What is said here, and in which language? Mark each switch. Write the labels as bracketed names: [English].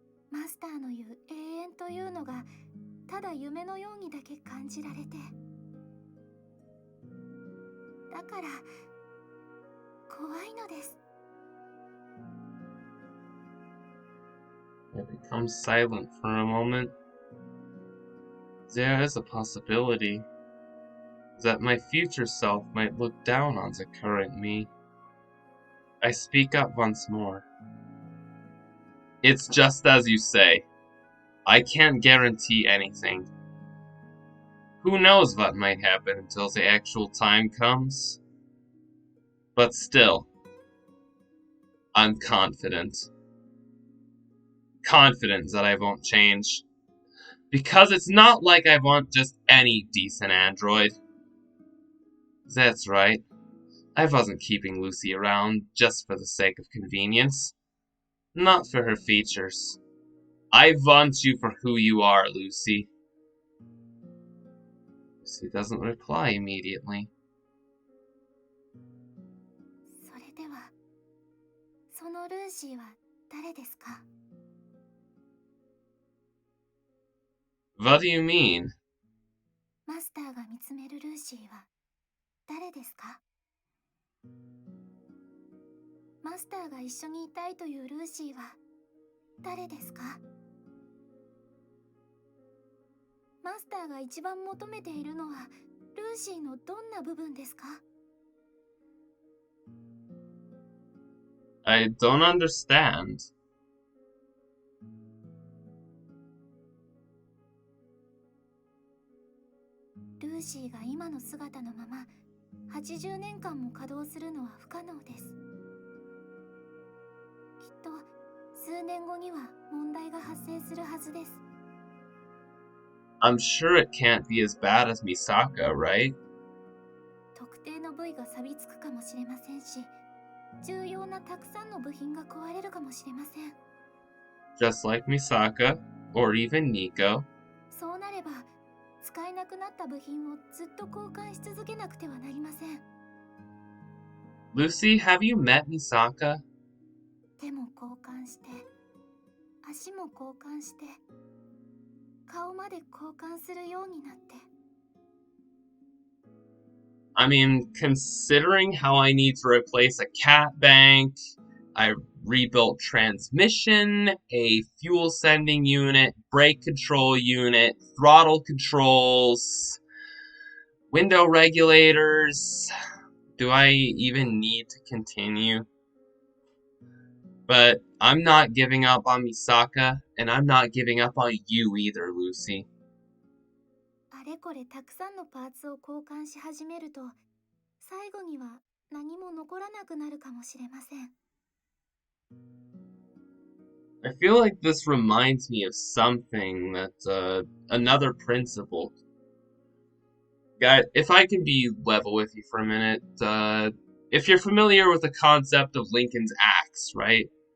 [Japanese] マスターの言う永遠というのがただ夢のようにだけ感じられて、だから怖いのです。 [English] It becomes silent for a moment. There is a possibility that my future self might look down on the current me. I speak up once more. It's just as you say. I can't guarantee anything. Who knows what might happen until the actual time comes? But still, I'm confident. Confident that I won't change. Because it's not like I want just any decent android. That's right. I wasn't keeping Lucy around just for the sake of convenience. Not for her features. I want you for who you are, Lucy. Lucy doesn't reply immediately. [Japanese] それではそのルーシーは誰ですか？ [English] What do you mean? [Japanese] マスターが見つめるルーシーは誰ですか？マスターが一緒にいたいというルーシーは誰ですか？マスターが一番求めているのはルーシーのどんな部分ですか？ [English] I don't understand. [Japanese] ルーシーが今の姿のまま80年間も稼働するのは不可能です。きっと数年後には問題が発生するはずです。 [English] I'm sure it can't be as bad as Misaka, right? [Japanese] 特定の部位が錆びつくかもしれませんし、重要なたくさんの部品が壊れるかもしれません。 [English] Just like Misaka, or even Nico. [Japanese] そうなれば使えなくなった部品をずっと交換し続けなくてはなりません。 [English] Lucy, have you met Misaka? [Japanese] 手も交換して、足も交換して、顔まで交換するようになって。 [English] I mean, considering how I need to replace a cat bank, I rebuilt transmission, a fuel sending unit, brake control unit, throttle controls, window regulators. Do I even need to continue? But I'm not giving up on Misaka, and I'm not giving up on you either, Lucy. [Japanese] あれこれたくさんのパーツを交換し始めると、最後には何も残らなくなるかもしれません。 [English] I feel like this reminds me of something that, another principle. Guys, if I can be level with you for a minute, if you're familiar with the concept of Lincoln's axe, right?